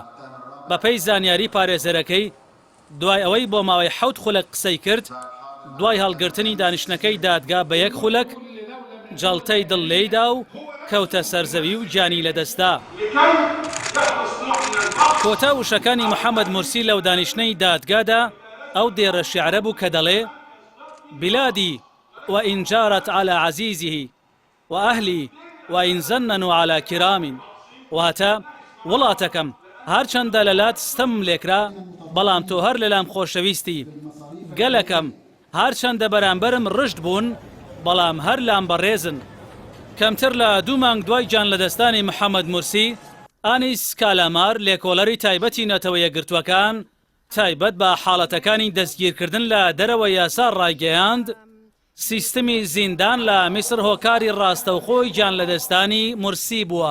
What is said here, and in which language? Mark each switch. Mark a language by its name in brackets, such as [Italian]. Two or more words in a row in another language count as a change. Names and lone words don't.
[Central Kurdish] بەپەی زانیاری پارێزەرەکەی دوای ئەوەی بۆ ماوەی 7 خولەک قسەی کرد، دوای هەڵگرتنی دانیشتنەکەی دادگا بە 1 خولەک جەڵتەی دڵ لێیدا و کەوتە سەرزەوی و جانی لەدەستا. کۆتا وشەکانی محەممەد مورسی لەو دانیشتنەی دادگادا ئەو دێڕە شیعرە بوو کە دەڵێ [Arabic] بلادي وإن جارت على عزيزه وأهلي وإن زننوا على كرام [Central Kurdish] واتە وڵاتەکەم هەرچەندە لەلات ستەم لێکرا بەڵام تۆ هەر لەلام خۆشەویستی، گەلەکەم هەرچەندە بەرامبەرم ڕشت بوون بەڵام هەر لام بەڕێزن. کەمتر لە 2 مانگ دوای گیان لەدەستانی محەممەد مورسی ئانیس کالامار لێکۆڵەری تایبەتی نەتەوە یەکگرتووەکان تایبەت بە حاڵەتەکانی دەستگیرکردن لە دەرەوە یاسا ڕایگەیاند سیستەمی زیندان لە میسر هۆکاری ڕاستەوخۆی گیان لەدەستانی مورسی بووە.